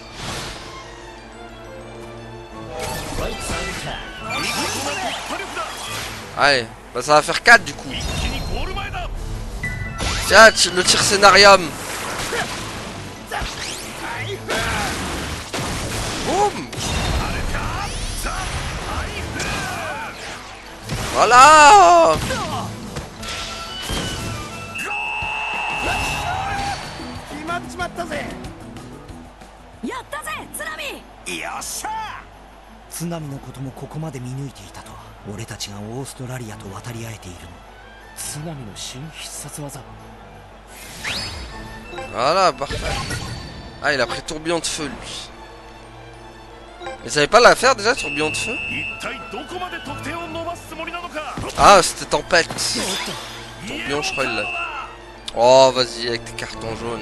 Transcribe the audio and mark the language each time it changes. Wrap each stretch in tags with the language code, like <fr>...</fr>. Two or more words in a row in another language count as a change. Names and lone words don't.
<fr>Allez, bah ça va faire 4 du coup. Tiens, le tir scénarium. Boum. Voilà.</fr> <ja>津波のこともここまで見抜いていたとは。俺たちがオーストラリアと渡り合えているの。津波の新必殺技。</ja> <fr>Voilà, parfait. Ah, il a pris tourbillon de feu, lui. Mais ça savait pas la faire déjà, tourbillon de feu? Ah, c'était tempête. Tourbillon, je crois, il l'a. Oh, vas-y, avec tes cartons jaunes.</fr>